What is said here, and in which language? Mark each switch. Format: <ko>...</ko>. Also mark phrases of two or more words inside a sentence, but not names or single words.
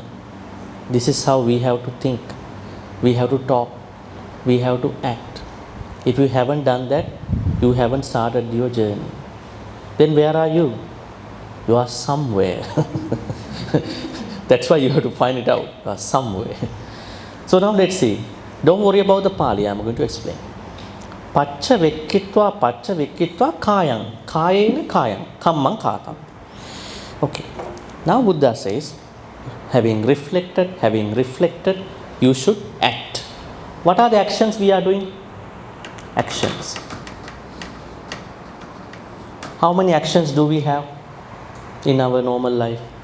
<en>This is how we have to think, we have to talk, we have to act. If you haven't done that, you haven't started your journey. Then where are you? You are somewhere. That's why you have to find it out some way. So now let's see. Don't worry about the Pali, I'm going to explain.</en> <pi>Paccavekkhaṇā kāyaṁ. Kāyena kāyaṁ. Kammaṁ kātaṁ.</pi> <en>Okay. Now Buddha says, having reflected, you should act. What are the actions we are doing? Actions. How many actions do we have in our normal life?</en>